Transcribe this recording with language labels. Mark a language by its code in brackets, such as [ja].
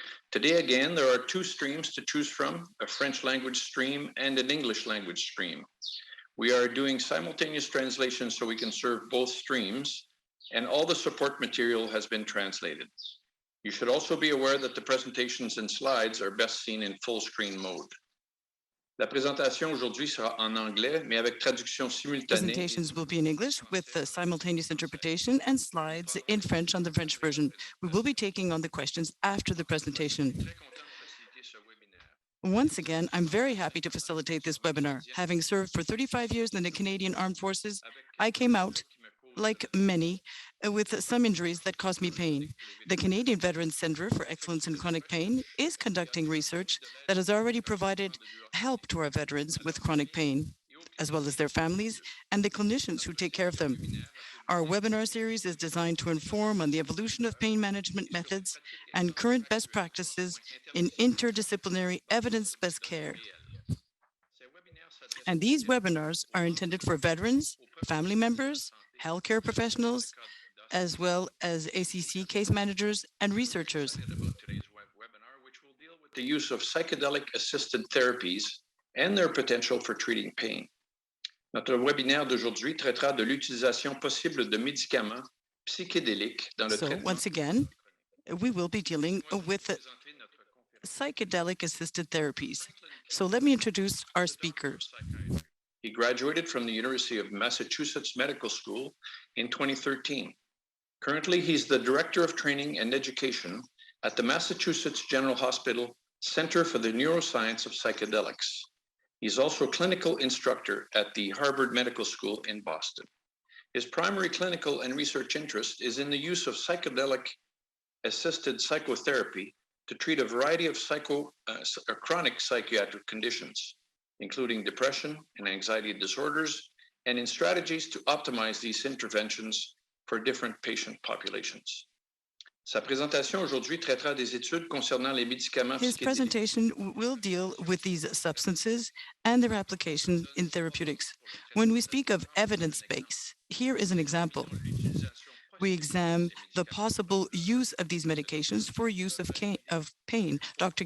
[en] Today, again, there are two streams to choose from, a French language stream and an English language stream. We are doing simultaneous translation so we can serve both streams, and all the support material has been translated. You should also be aware that the presentations and slides are best seen in full screen mode. [fr] La présentation aujourd'hui sera en anglais, mais avec traduction simultanée. [en] Presentations will be in English with simultaneous interpretation and slides in French on the French version. We will be taking on the questions after the presentation. Once again, I'm very happy to facilitate this webinar. Having served for 35 years in the Canadian Armed Forces, I came out, like many, with some injuries that caused me pain. The Canadian Veterans Centre for Excellence in Chronic Pain is conducting research that has already provided help to our veterans with chronic pain, as well as their families and the clinicians who take care of them. Our webinar series is designed to inform on the evolution of pain management methods and current best practices in interdisciplinary evidence-based care. And these webinars are intended for veterans, family members, healthcare professionals, as well as ACC case managers and researchers. Today's webinar, which will deal with the use of psychedelic-assisted therapies and their potential for treating pain. [fr] Notre webinaire d'aujourd'hui traitera de l'utilisation possible de médicaments psychédéliques dans le traitement. [en] Once again, we will be dealing with psychedelic-assisted therapies. So let me introduce our speakers. He graduated from the University of Massachusetts Medical School in 2013. Currently, he's the Director of Training and Education at the Massachusetts General Hospital Center for the Neuroscience of Psychedelics. He's also a clinical instructor at the Harvard Medical School in Boston. His primary clinical and research interest is in the use of psychedelic-assisted psychotherapy to treat a variety of chronic psychiatric conditions, including depression and anxiety disorders, and in strategies to optimize these interventions for different patient populations. [fr] Sa présentation aujourd'hui traitera des études concernant les médicaments [en] His presentation will deal with these substances and their application in therapeutics. When we speak of evidence base, here is an example. We examine the possible use of these medications for use of pain. Dr.